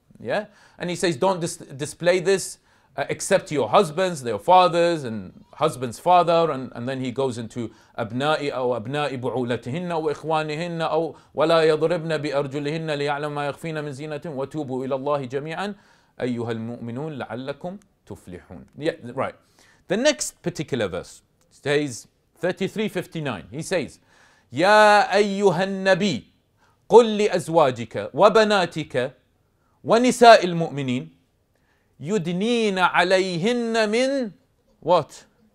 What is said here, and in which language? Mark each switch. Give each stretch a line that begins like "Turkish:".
English: Yeah, and he says don't display this except to your husbands, their fathers, and husband's father, and then he goes into
Arabic: أبناء أو أبناء بعولتهن وإخوانهن أو ولا يضربن بأرجلهن ليعلم ما يخفين من زينتهن وتوبوا إلى الله جميعا أيها المؤمنون لعلكم تفلحون.
English: Yeah, right. The next particular verse says 33:59. He says,
Arabic: يا أيها النبي قل لأزواجك وبناتك ونساء المؤمنين يدنين عليهن من
English: what?